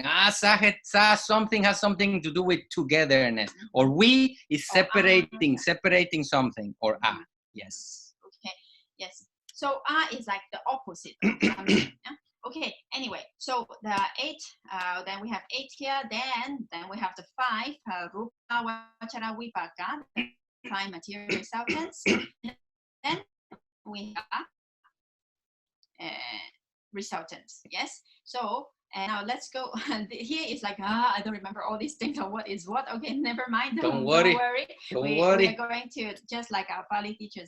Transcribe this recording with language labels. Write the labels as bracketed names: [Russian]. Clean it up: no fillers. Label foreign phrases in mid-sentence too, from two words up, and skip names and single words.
[English] Something has something to do with togetherness, or we is separating something, or yes. Okay. Yes. So is like the opposite of something. Yeah? Okay. Anyway, so the 8. Then we have 8 here. Then we have the 5 [Pali] rupa vachara vipaka, [English] 5 material resultants. Then we have resultants. Yes. So now let's go. Here is like I don't remember all these things or what is what. Okay, never mind. Don't worry. We are going to, just like our Pali teachers.